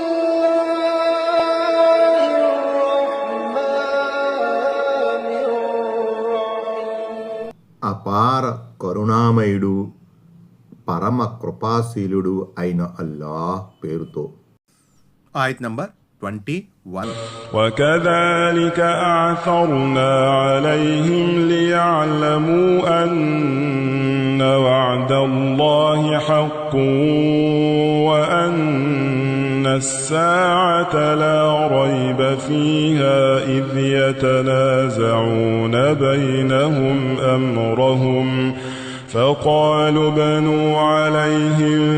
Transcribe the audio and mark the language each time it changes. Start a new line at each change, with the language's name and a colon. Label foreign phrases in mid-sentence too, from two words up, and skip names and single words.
Telugu: అపార కరుణామయుడు పరమ కృపాశీలుడు అయిన అల్లాహ్ పేరుతో. ఆయత్ నంబర్ 21.
Arabic: وكذلك أعثرنا عليهم ليعلموا أن وعد الله حق وأن الساعة لا ريب فيها إذ يتنازعون بينهم أمرهم فقالوا بنوا عليهم